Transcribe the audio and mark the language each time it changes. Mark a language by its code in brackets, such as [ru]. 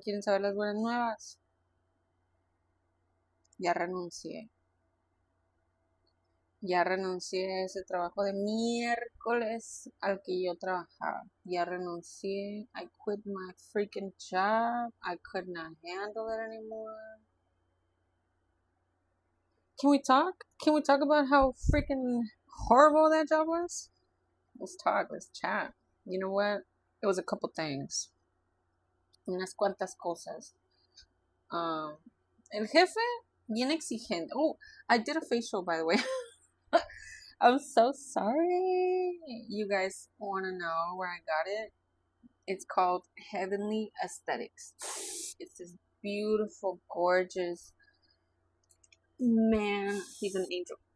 [es] ¿Quieren saber las buenas nuevas? Ya renuncié. Ya renuncié a ese trabajo de miércoles al que yo trabajaba. Ya renuncié. [en] I quit my freaking job. I could not handle it anymore. Can we talk? Can we talk about how freaking horrible that job was? Let's talk. Let's chat. You know what? It was a couple things. [es] Unas cuantas cosas. Um, el jefe, bien exigente. [en] Oh, I did a facial, by the way. I'm so sorry. You guys want to know where I got it? It's called Heavenly Aesthetics. It's this beautiful, gorgeous man. He's an angel.